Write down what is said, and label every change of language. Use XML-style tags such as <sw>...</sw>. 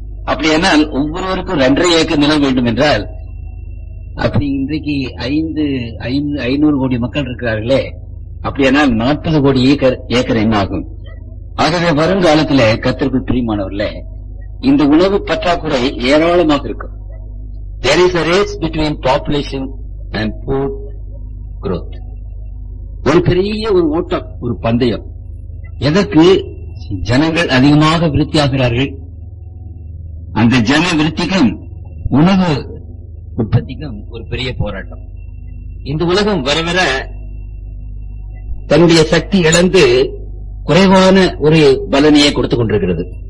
<ta>அப்படியானால் ஒவ்வொருவருக்கும் 2.5 ஏக்கர் நிலம் வேண்டும் என்றால் அப்படி இன்றைக்கு 500 கோடி மக்கள் இருக்கிறார்களே, அப்படியானால் 40 கோடி ஏக்கர் என்ன ஆகும்? ஆகவே வருங்காலத்திலே கர்த்தருக்குள் பிரியமானவர்களே, இந்த உணவு பற்றாக்குறை ஏராளமாக இருக்கும்.</ta> <en>There is a race between population and food growth.</en> <ta>ஒரு பெரிய ஒரு ஓட்டம், ஒரு பந்தயம். எதற்கு? ஜனங்கள் அதிகமாக விருத்தியாகிறார்கள். அந்த ஜன விருத்திக்கும் உணவு உற்பத்திக்கும் ஒரு பெரிய போராட்டம். இந்த உலகம் வர வர தன்னுடைய சக்தி இழந்து குறைவான ஒரு பலனையை கொடுத்துக் கொண்டிருக்கிறது.</ta>